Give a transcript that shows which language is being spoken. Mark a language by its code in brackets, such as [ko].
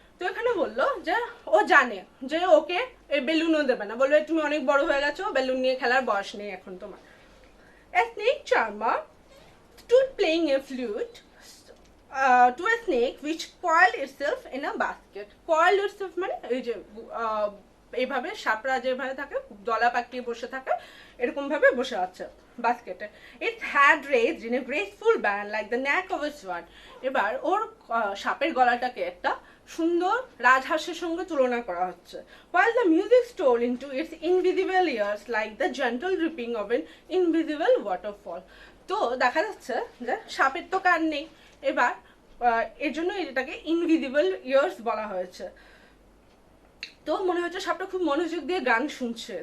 [bn] তো এখানে বললো যে ও জানে যে ওকে এই বেলুনও দেবে না, বলবে তুমি অনেক বড় হয়ে গেছো, বেলুন নিয়ে খেলার বয়স নেই এখন তোমার। [en] A snake charmer stood playing a flute to a snake which coiled itself in a basket. Coiled itself [bn] মানে এই যে এইভাবে সাপরা যেভাবে থাকে দলা পাকিয়ে বসে থাকে, এরকম ভাবে বসে আছে বাস্কেটে। [en] Its head raised in a graceful band like the neck of a swan. [bn] এবার ওর সাপের গলাটাকে একটা সুন্দর রাজহাঁসের সঙ্গে তুলনা করা হচ্ছে। [en] While the music stole into its invisible ears like the gentle dripping of an invisible waterfall. [bn] তো দেখা যাচ্ছে যে সাপের তো কান নেই, এবার এর জন্য এটাকে ইনভিজিবল ইয়ার্স বলা হয়েছে। তো মনে হচ্ছে সাপটা খুব মনোযোগ দিয়ে গান শুনছে।